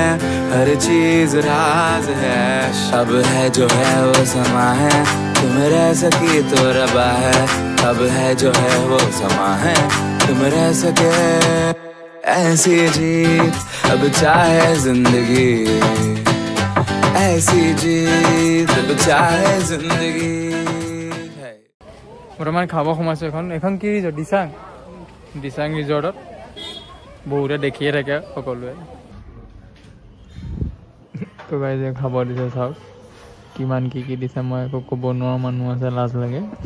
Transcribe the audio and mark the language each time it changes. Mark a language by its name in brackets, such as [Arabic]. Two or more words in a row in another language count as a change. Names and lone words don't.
[Hindi] हर चीज राज है अब है जो है वो समा है तुम रह सकी तो रबा है अब है जो है वो समा है तुम रह सके ऐसी जीत अब चाहे जिंदगी ऐसी जीत अब चाहे जिंदगी [Assamese] বৰ্তমান খাব সোমাইছোঁ এখন কি ৰিজৰ্ট দিচাং ৰিজৰ্টত বহুতে দেখিয়ে থাকে সকলোৱে তো গাইজ খাব দিছে চাওক কিমান কি দিছে মই একো ক'ব নোৱাৰো মানুহ আছে লাজ লাগে